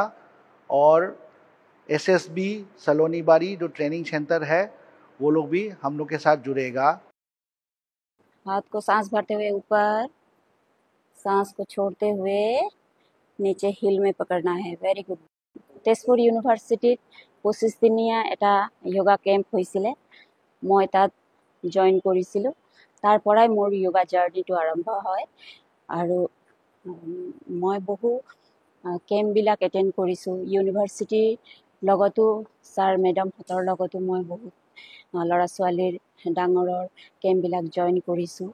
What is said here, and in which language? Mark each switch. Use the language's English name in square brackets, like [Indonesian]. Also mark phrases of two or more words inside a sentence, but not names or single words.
[Hindi] और एसएसबी सलोनी बारी जो ट्रेनिंग सेंटर है वो लोग भी हम लोग के साथ जुड़ेगा। हाथ को सांस भरते हुए ऊपर, सांस को छोड़ते हुए नीचे हिल में पकड़ना है। [English] very good. [Assamese] তেজপুৰ ইউনিভাৰ্চিটিত 25 দিনীয়া এটা [English] yoga camp [Assamese] হৈছিলে। মই তাত জয়েন কৰিছিলোঁ। তাৰ পৰাই মোৰ [English] yoga journey [Assamese] আৰম্ভ হয় আৰু মই বহু কেম্পবিলাক এটেণ্ড কৰিছোঁ। ইউনিভাৰ্চিটিৰ লগতো [English] sir madam [Assamese] লগতো মই বহুত ল'ৰা ছোৱালীৰ ডাঙৰৰ কেম্পবিলাক জয়েন কৰিছোঁ।